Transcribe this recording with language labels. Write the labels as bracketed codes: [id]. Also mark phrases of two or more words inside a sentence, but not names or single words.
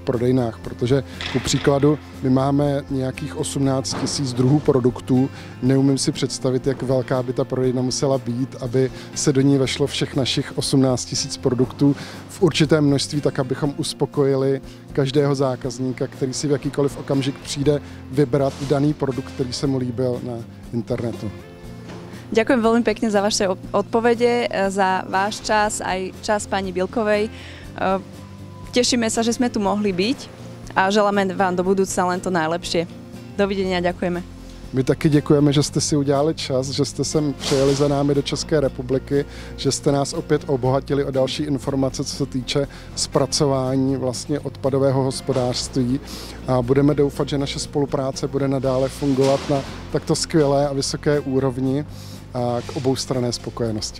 [cs] prodejnách, protože ku příkladu my máme nějakých 18 000 druhů produktů, neumím si představit, jak velká by ta prodejna musela být, aby se do ní vešlo všech našich 18 000 produktů v určitém množství, tak abychom uspokojili každého zákazníka, který si v jakýkoliv okamžik přijde vybrat daný produkt, který se mu líbil na internetu. [sk] Ďakujem veľmi pekne za vaše odpovede, za váš čas, aj čas pani Bilkovej. Tešíme sa, že sme tu mohli byť a želáme vám do budúcna len to najlepšie. Dovidenia, ďakujeme. [cs] My taky děkujeme, že jste si udělali čas, že jste sem přijeli za námi do České republiky, že jste nás opět obohatili o další informace, co se týče zpracování vlastně odpadového hospodářství a budeme doufat, že naše spolupráce bude nadále fungovat na takto skvělé a vysoké úrovni a k oboustranné spokojenosti.